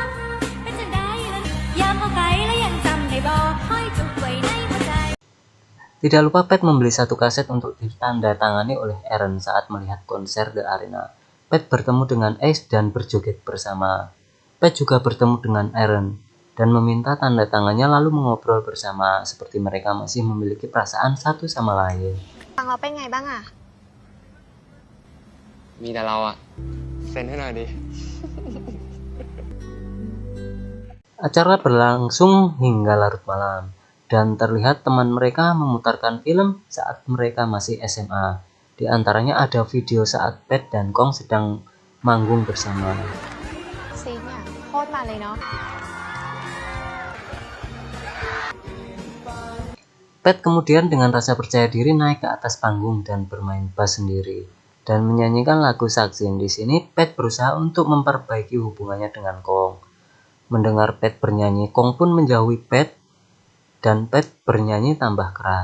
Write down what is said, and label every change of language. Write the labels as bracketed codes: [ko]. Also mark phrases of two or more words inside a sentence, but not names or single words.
[id] Tidak lupa Pat membeli satu kaset untuk ditandatangani oleh Eren saat melihat konser The Arena. Pat bertemu dengan Ace dan berjoget bersama. Pat juga bertemu dengan Eren dan meminta tanda tangannya lalu mengobrol bersama seperti mereka masih memiliki perasaan satu sama lain. [th] ฟังเราเป็นไงบ้างอะ มีแต่เราอะเซ็นให้หน่อยดิ [id] Acara berlangsung hingga larut malam dan terlihat teman mereka memutarkan film saat mereka masih SMA. Di antaranya ada video saat Pat dan Kong sedang manggung bersama. [th] ซิงค์อะโคตรมันเลยเนาะ [id] Pat kemudian dengan rasa percaya diri naik ke atas panggung dan bermain bass sendiri dan menyanyikan lagu Saksin. Di sini Pat berusaha untuk memperbaiki hubungannya dengan Kong. Mendengar Pat bernyanyi, Kong pun menjauhi Pat dan Pat bernyanyi tambah keras.